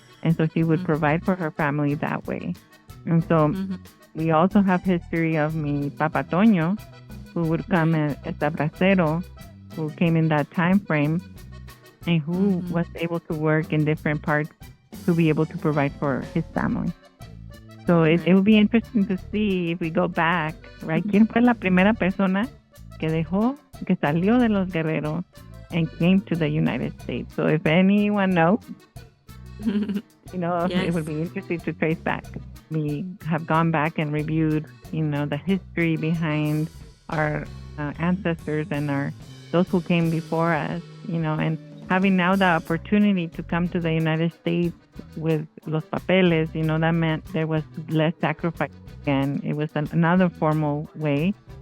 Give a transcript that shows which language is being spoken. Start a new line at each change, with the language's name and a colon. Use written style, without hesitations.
English: And so she would provide for her family that way. And so we also have history of mi Papa Toño, who would come as a bracero, who came in that time frame, and who was able to work in different parts to be able to provide for his family. So it will be interesting to see if we go back, right?
Spanish: ¿Quién fue la primera persona que salió de Los Guerrero
English: and came to the United States? So if anyone knows, Yes. it would be interesting to trace back. We have gone back and reviewed, the history behind our ancestors and those who came before us, and having now the opportunity to come to the United States with Los Papeles, that meant there was less sacrifice, and it was another formal way.